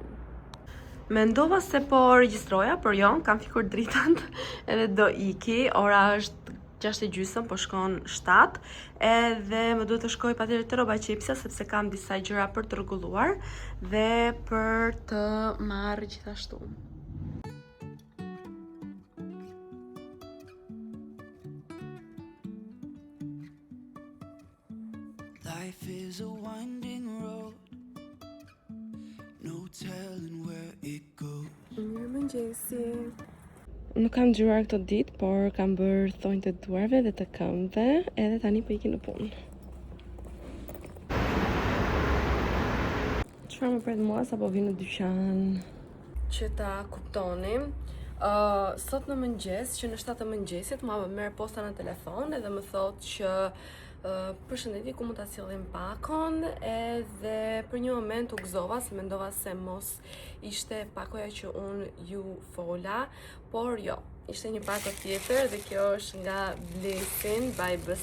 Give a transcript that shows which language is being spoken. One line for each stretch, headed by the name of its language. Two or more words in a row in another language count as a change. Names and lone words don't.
Albanian: Mendova se po regjistroja, por jo, kam fikur dritën edhe do iki. Ora është 6:30, po shkon 7, edhe më duhet të shkoj patjetër te rroba qepsja sepse kam disa gjëra për të rregulluar dhe për të marrë gjithashtu.
English: Life is a winding road, no telling where it goes.
Albanian: Mirëmëngjesi. Nuk kam nxjerruar këtë ditë, por kam bërë thonjtë të duarve dhe të këmbëve, edhe tani po ikim në punë. Çfarë më pret mua sapo vi në dyqan? Që ta kuptoni, sot në mëngjes, që në 7 të mëngjesit, ma merr posta në telefon edhe më thotë që përshëndetje, ku mund ta sillim pakon, edhe për një moment u gëzova se mendova se mos ishte pakoja që unë ju fola, por jo, ishte një pako tjetër dhe kjo është nga Blesin by BS.